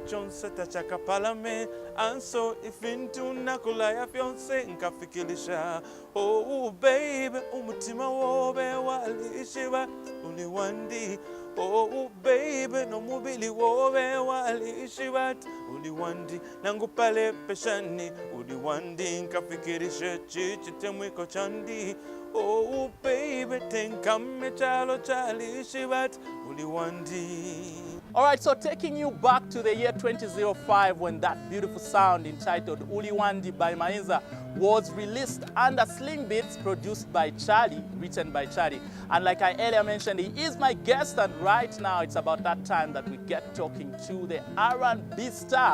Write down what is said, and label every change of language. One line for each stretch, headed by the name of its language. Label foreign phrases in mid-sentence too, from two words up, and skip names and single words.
Bemba: chonse tachakapalame anso ifintu nakulaya fyonse nkafikilisha oh baby umutima wobe walishiba uliwandi oh baby nomubili wobe walishiba uliwandi nangupale peshani uliwandi nkafikilisha chichitemwiko chandi oh baby tenkame chalo chalishibat uliwandi.
English: Alright, so taking you back to the year 2005 when that beautiful sound entitled Uliwandi by Mainza was released under Sling Beats, produced by Charlie, written by Charlie. And like I earlier mentioned, he is my guest, and right now it's about that time that we get talking to the R&B star.